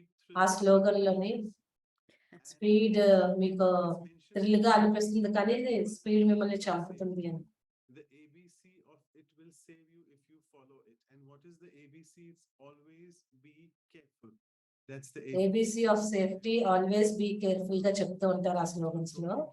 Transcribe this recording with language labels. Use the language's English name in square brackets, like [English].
[Telugu] ఆ స్లోగన్ లోని స్పీడ్ మీకు థ్రిల్ గా అనిపిస్తుంది కానీ స్పీడ్ మిమ్మల్ని చంపుతుంది అని. [English] The ABC of it will save you if you follow it. And what is the ABC? It's always be careful. That's the ABC of safety, always be careful [Telugu] గా చెప్తూ ఉంటారు ఆ స్లోగన్స్ లో.